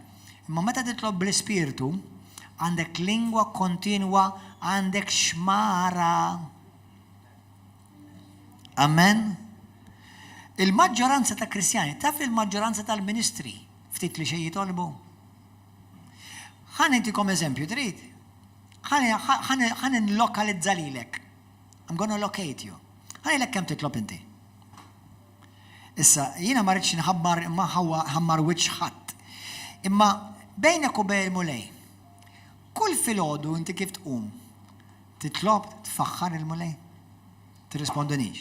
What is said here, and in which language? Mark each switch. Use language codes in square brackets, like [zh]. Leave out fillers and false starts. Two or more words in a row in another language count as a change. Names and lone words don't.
[mt] Imma meta titlob bl-Ispiritu, għandek lingwa kontinwa, għandek xmara. Amen? Il-maġġoranza ta' Kristjani, taf il-maġġoranza tal-ministri, ftit li xej jitolbu. Ħan intikom eżempju, trid? Ħan nlokalizza lilek. [en] I'm gonna locate you. [mt] Ħan ilek kemm titlob inti. Issa, jiena ma rridx nħabbar imma ħammar wiċċ ħadd. Imma bejnek u bejn mulej. Kull filgħodu inti kif tqum, titlob tfaħħar il-mulej. Tirrispondunix.